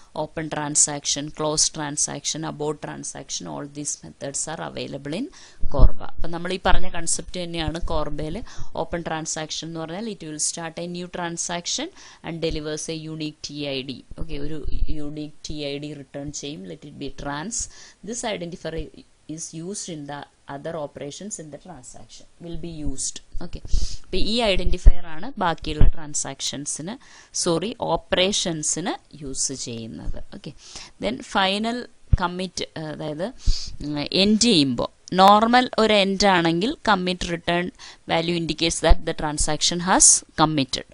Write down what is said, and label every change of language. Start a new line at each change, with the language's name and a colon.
English: Open transaction, close transaction, abort transaction, all these methods are available in CORBA.
Malayalam: അപ്പം നമ്മൾ ഈ പറഞ്ഞ കൺസെപ്റ്റ് തന്നെയാണ് കോർബയിൽ.
English: Open transaction എന്ന് പറഞ്ഞാൽ it will start a new transaction and delivers a unique TID.
Malayalam: Okay, ഒരു unique TID return ചെയ്യും.
English: Let it be trans. This identifier is used in the other operations in the transaction will be used.
Malayalam: Okay, അപ്പോൾ ഈ identifier ആണ് ബാക്കിയുള്ള ട്രാൻസാക്ഷൻസിന് ഓപ്പറേഷൻസിന് use ചെയ്യുന്നത്.
English: okay, then final commit,
Malayalam: അതായത് end ചെയ്യുമ്പോൾ normal ഒരു എൻഡ് ആണെങ്കിൽ
English: Commit return value indicates that the transaction has committed.